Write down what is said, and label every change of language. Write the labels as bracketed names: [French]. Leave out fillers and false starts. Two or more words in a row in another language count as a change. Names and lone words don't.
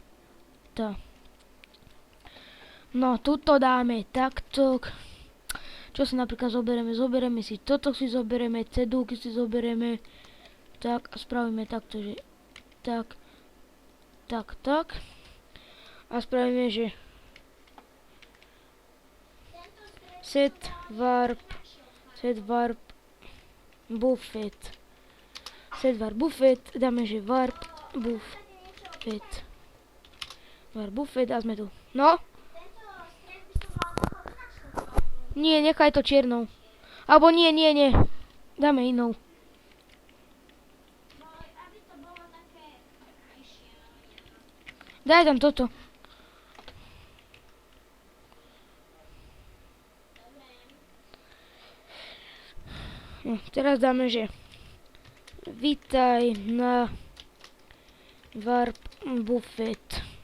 [Slovak] No, tuto dáme takto. Čo Čo si napríklad zoberieme? Zoberieme si toto, si zoberieme, cedulky si zoberieme. Tak a spravíme takto, že tak, tak, tak. A spravíme, že set warp buffet. Set warp buffet, dáme, že warp buffet. Warp buffet a sme tu. No? Nie, nechaj to čiernou. Alebo nie. Dáme inou. Daj tam toto. No, teraz dáme, že vítaj na warp buffet.